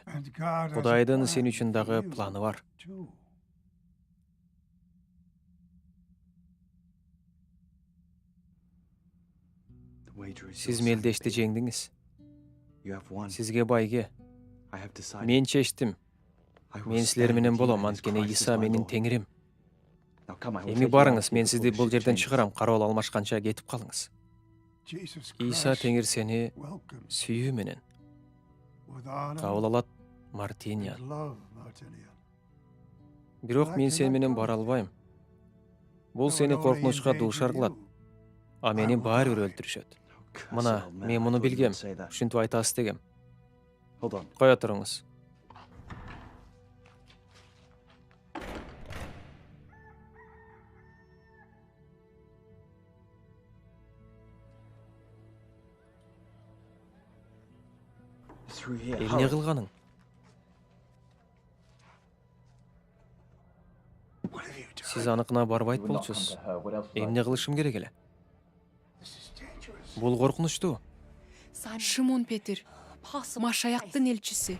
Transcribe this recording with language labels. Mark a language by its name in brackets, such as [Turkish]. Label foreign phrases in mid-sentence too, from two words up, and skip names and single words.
[Kyrgyz] Кудайдын сен үчүн дагы планы бар. [English] The wager is [Kyrgyz] Сиз [English] yours, [Kyrgyz] мелдешти [English] son. [Kyrgyz] жеңдиңиз. [English] You have won. [Kyrgyz] Сизге байге. [English] I have decided. [Kyrgyz] Мен чечтим. [English] I will [Kyrgyz] Мен силер [English] stand [Kyrgyz] менен [English] with you [Kyrgyz] болом, [English] and as [Kyrgyz] анткени [English] Christ is [Kyrgyz] Иса [English] my [Kyrgyz] менин [English] Lord. [Kyrgyz] теңирим. [English] Now come, I will [Kyrgyz] Эми [English] take you out [Kyrgyz] барыңыз, [English] of [Kyrgyz] мен [English] here [Kyrgyz] сизди [English] before [Kyrgyz] бул [English] the ship [Kyrgyz] жерден [English] changes. [Kyrgyz] чыгарам. Кароол алмашканча кетип калыңыз. Иса теңир сени сүйүү менен кабыл алат, Мартиньян. Бирок мен сен менен бара албайм. Бул сени коркунучка дуушар кылат, а мени баары бир өлтүрүшөт. [English] Curse [Kyrgyz] Мына, [English] old man, [Kyrgyz] мен [English] I [Kyrgyz] муну [English] thought you [Kyrgyz] билгем. [English] would say that. [Kyrgyz] Ушинтип айтасыз дегем. [English] Hold on. [Kyrgyz] Кое туруңуз. [English] It's through here. [Kyrgyz] Эмне [English] Hurry. [Kyrgyz] кылганың? Сиз аныкына барбайт болчусуз. Эмне кылышым керек эле? Бул коркунучтуу. Шимон Петр, Машаяктын элчиси.